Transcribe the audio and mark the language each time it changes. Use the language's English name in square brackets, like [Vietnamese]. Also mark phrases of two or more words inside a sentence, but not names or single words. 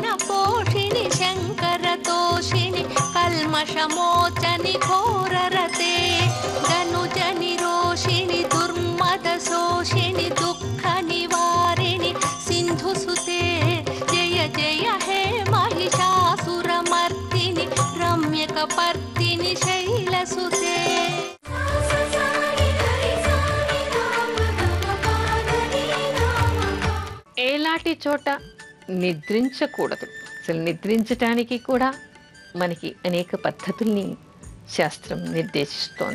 [Sanskrit] पोषिणि शङ्करतोषिणि कल्मषमोचनि घोररते धनुजनि रोषिणि दुर्मदशोषिणि दुःखनिवारिणि सिन्धुसुते जय जय हे महिषासुरमर्दिनि रम्यकपर्दिनि शैलसुते. [Telugu] ఏలాంటి చోట నిద్రించకూడదు. అసలు నిద్రించటానికి కూడా మనకి అనేక పద్ధతుల్ని శాస్త్రం నిర్దేశిస్తోంది.